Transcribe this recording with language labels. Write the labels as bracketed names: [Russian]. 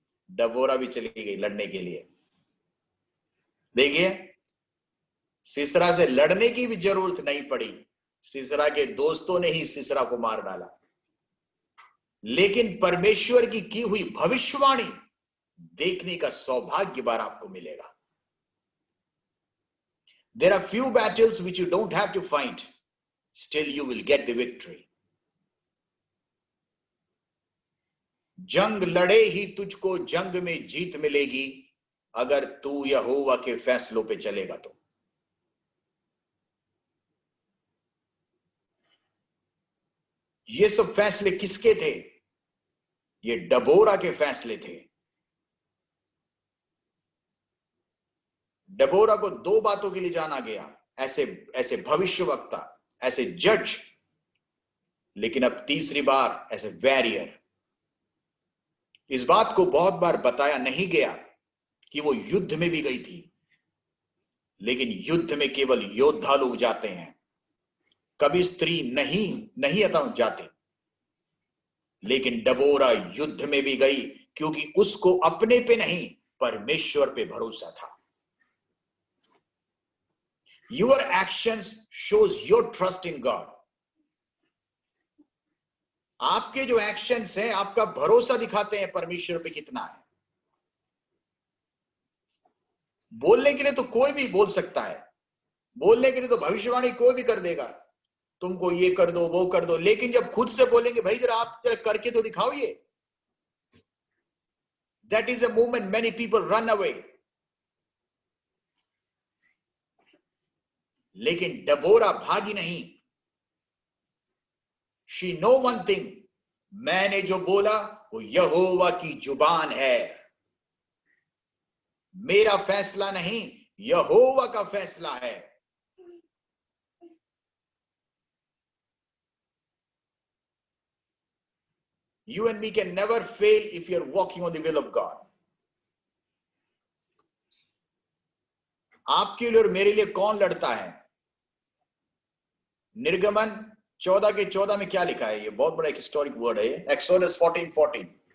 [Hindi] Deborah भी चली गई लड़ने के लिए। देखिए, सीसरा से लड़ने की भी जरूरत नहीं पड़ी, सीसरा के दोस्तों ने ही सीसरा को मार डाला। लेकिन परमेश्वर की हुई भविष्यवाणी देखने का सौभाग्य बाराक को मिलेगा। [English] There are few battles which you don't have to fight, still you will get the victory. [Hindi] जंग लड़े ही तुझको जंग में जीत मिलेगी अगर तू यहोवा के फैसलों पे चलेगा तो। ये सब फैसले किसके थे? ये डेबोरा के फैसले थे। डेबोरा को 2 बातों के लिए जाना गया, ऐसे भविष्यवक्ता, ऐसे जज, लेकिन अब तीसरी बार ऐसे वॉरियर। इस बात को बहुत बार बताया नहीं गया कि वो युद्ध में भी गई थी, लेकिन युद्ध में केवल योद्धा लोग जाते हैं, कभी स्त्री नहीं जाते। लेकिन डेबोरा युद्ध में भी गई क्योंकि उसको अपने पे नहीं परमेश्वर पे भरोसा था। [English] Your actions shows your trust in God. [Hindi] आपके जो एक्शंस हैं आपका भरोसा दिखाते हैं परमेश्वर पे कितना है। बोलने के लिए तो कोई भी बोल सकता है, बोलने के लिए तो भविष्यवाणी कोई भी कर देगा, तुमको ये कर दो वो कर दो, लेकिन जब खुद से बोलेंगे भाई जरा आप जरा करके तो दिखाओ ये, [English] that is a moment many people run away. [Hindi] लेकिन डेबोरा भागी नहीं, [English] She know one thing, [Hindi] मैंने जो बोला वो यहोवा की जुबान है, मेरा फैसला नहीं, यहोवा का फैसला है। [English] You and me can never fail if you're walking on the will of God. [Hindi] आपके लिए और मेरे लिए कौन लड़ता है? निर्गमन 14 के 14 में क्या लिखा है? ये बहुत बड़ा एक हिस्टोरिक वर्ड है, एक्सोडस 14:14।